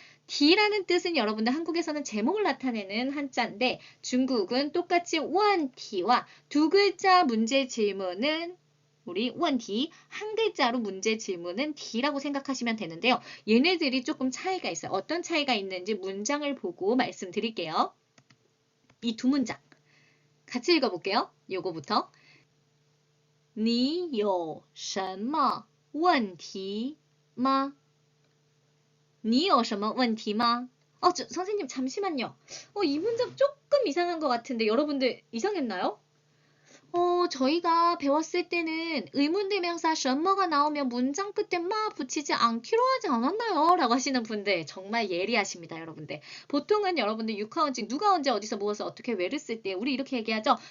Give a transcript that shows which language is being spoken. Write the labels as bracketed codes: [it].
[ko] D라는 뜻은 여러분들 한국에서는 제목을 나타내는 한자인데 중국은 똑같이 원티와 두 글자 문제 질문은 우리 원티 한 글자로 문제 질문은 D라고 생각하시면 되는데요. 얘네들이 조금 차이가 있어요. 어떤 차이가 있는지 문장을 보고 말씀드릴게요. 이 두 문장 같이 읽어볼게요. [zh] 요거부터 你有什么问题吗? 你有什么问题吗? [ko] 선생님 잠시만요. 이 문장 조금 이상한 것 같은데 여러분들 이상했나요? 저희가 배웠을 때는 의문대명사 什么가 나오면 문장 끝에 마 붙이지 않기로 하지 않았나요? 라고 하시는 분들 정말 예리하십니다, 여러분들. 보통은 여러분들 육하원칙 누가 언제 어디서 무엇을 어떻게 왜를 쓸 때 우리 이렇게 얘기하죠.